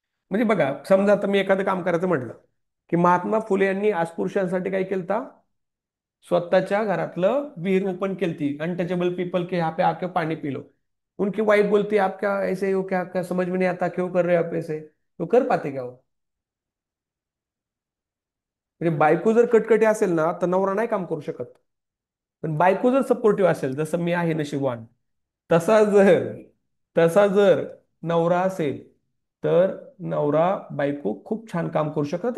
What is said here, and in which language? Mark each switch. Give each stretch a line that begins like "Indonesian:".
Marathi: म्हणजे बघा, समजा आता मी एखादं काम करायचं म्हटलं, की महात्मा फुले यांनी अस्पृश्यांसाठी काय केलं? स्वतःच्या घरातलं विहीर ओपन केलती.
Hindi: अनटचेबल पीपल के यहाँ पे आके पानी पी लो. उनकी वाइफ बोलती आप क्या ऐसे हो, क्या क्या समझ में नहीं आता, क्यों कर रहे हो आप ऐसे? तो कर पाते क्या हो?
Marathi: म्हणजे बायको जर कटकटी असेल ना, तर नवरा नाही काम करू शकत. पण बायको जर सपोर्टिव्ह असेल, जसं मी आहे नशिबवान, तसा जर तसा जर नवरा असेल, तर नवरा बायको खूप छान काम करू शकतात.